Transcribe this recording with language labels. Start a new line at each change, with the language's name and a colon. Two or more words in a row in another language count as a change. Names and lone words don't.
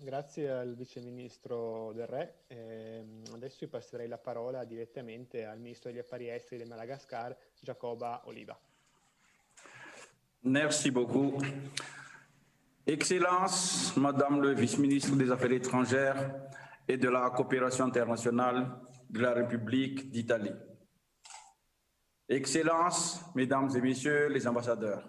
Italian: grazie al Vice Ministro Del Re. Adesso io passerei la parola direttamente al Ministro degli Affari Esteri del Madagascar, Jacoba Oliva.
French: Merci beaucoup. Excellence, Madame le Vice-ministre des Affaires étrangères et de la coopération internationale de la République d'Italie. Excellences, Mesdames et Messieurs les ambassadeurs.